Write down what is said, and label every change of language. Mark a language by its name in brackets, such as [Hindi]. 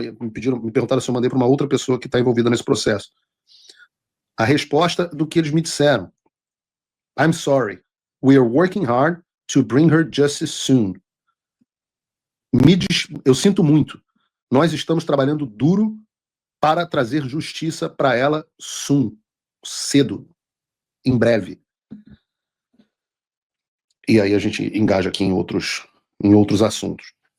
[Portuguese] Me perguntaram se eu mandei para uma outra pessoa que está envolvida nesse processo. A resposta do que eles me disseram: [English] I'm sorry, we are working hard to bring her justice soon. [Portuguese] Eu sinto muito, nós estamos trabalhando duro para trazer justiça para ela soon, cedo, em breve. E aí a gente engaja aqui em outros assuntos.